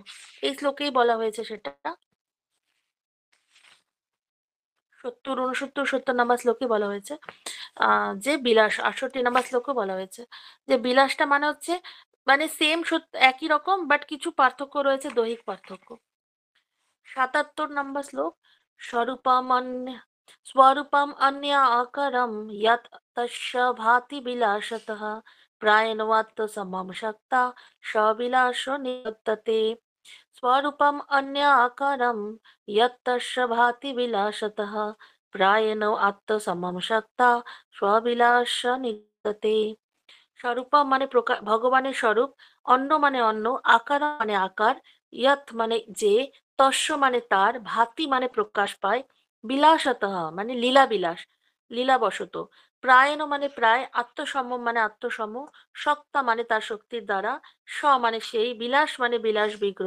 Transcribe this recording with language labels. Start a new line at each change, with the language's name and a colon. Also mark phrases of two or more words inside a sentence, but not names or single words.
Bangla: এই শ্লোকেই বলা হয়েছে সেটা। 70, 69, 70 নম্বর শ্লোকে বলা হয়েছে যে বিলাস। 68 নম্বর শ্লোকে বলা হয়েছে যে বিলাসটা মানে হচ্ছে মানে সেম, একই রকম, বাট কিছু পার্থক্য রয়েছে, দৈহিক পার্থক্য। 77 নম্বর শ্লোক।
Sanskrit: স্বরূপম स्वरूपम अन्य आकरम यत तस्य भाति विलासतः प्रायणवत् समम शक्ता सविलासो निवर्तते। स्वरूपम अन्य आकारम यत तस्य भाति विलासतः प्रायेण আত্মসমম শক্তা স্ববিলাস নিগতে।
Bangla: স্বরূপম মানে ভগবানের স্বরূপ, অন্য মানে অন্য, আকার মানে আকার, ইয়ৎ মানে যে, তস্য মানে তার, ভাতি মানে প্রকাশ পায়, বিলাসতঃ মানে লীলা বিলাস, লীলাবশত, প্রায়ণ মানে প্রায়, আত্মসম মানে আত্মসম, সত্তা মানে তার শক্তির দ্বারা, স মানে সেই, বিলাস মানে বিলাস বিগ্রহ।